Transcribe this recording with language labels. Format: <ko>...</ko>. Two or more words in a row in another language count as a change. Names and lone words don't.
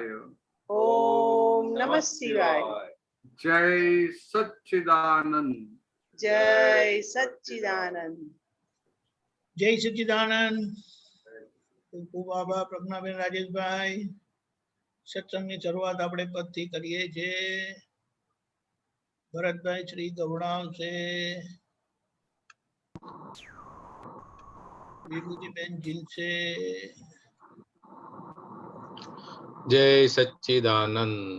<sa>ओम नमः शिवाय।</sa> <hi>जय सच्चिदानंद जय सच्चिदानंद। जय सच्चिदानंद।</hi> <gu>बाबा प्रज्ञाबेन राजेशभाई सत्संगની શરૂઆત આપણે પદથી કરીએ છે। ભરતભાઈ શ્રી ગવડાવશે, વિભૂતિબેન ઝીલશે।</gu> <hi>जय सच्चिदानंद।</hi>